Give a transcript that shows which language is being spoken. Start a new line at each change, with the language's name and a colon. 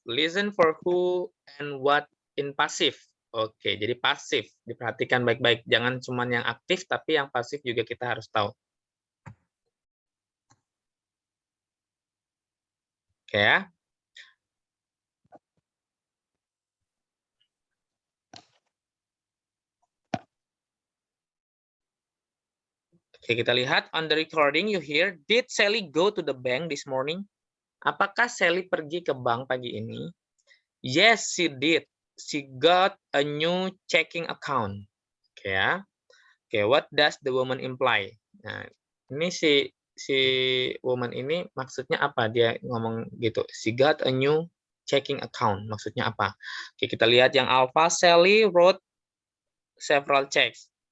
English: Listen for who and what in passive.
Indonesian: Oke, jadi pasif. Diperhatikan baik-baik. Jangan cuma yang aktif, tapi yang pasif juga kita harus tahu. Oke ya. Oke, kita lihat
English: on the recording you hear, did Sally go to the bank this morning?
Indonesian: Apakah Sally pergi ke bank pagi ini?
English: Yes, she did. She got a new checking account. Oke ya. Oke, what does the woman imply?
Indonesian: Nah, ini si woman ini maksudnya apa? Dia ngomong gitu.
English: She got a new checking account.
Indonesian: Maksudnya apa? Oke, kita lihat yang alpha.
English: Sally wrote several checks.